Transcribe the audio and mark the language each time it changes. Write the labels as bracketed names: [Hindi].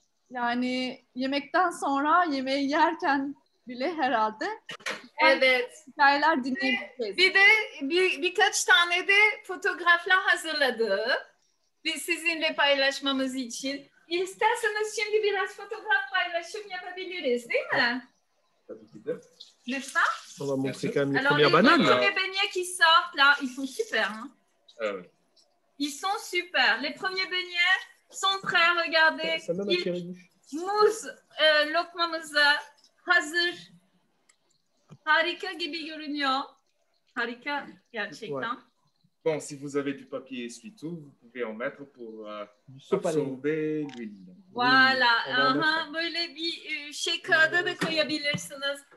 [Turkish] Yani yemekten sonra yemeği yerken bile herhalde Evet. hikayeler dinleyebiliriz. Bir de birkaç tane de fotoğraflar hazırladı. Biz sizinle paylaşmamız için. İsterseniz şimdi biraz fotoğraf paylaşım yapabiliriz, değil mi? Tabii ki de. Lütfen. [French] On va montrer quand même les Alors, premières bananes. Là. premiers beignets qui sortent, là, ils sont super. Hein. [Turkish] Evet. [French] Ils sont super. Les premiers beignets sont prêts, regardez. Ça même atterri. [Turkish] Muz lokmamızı hazır. Harika gibi görünüyor. Harika gerçekten. [French] Ouais. Bon, si vous avez du papier essuie-tout, vous pouvez en mettre pour Sopalin. absorber l'huile. Voilà. On va en [Turkish] Aha, böyle bir şey kağıda da koyabilirsiniz.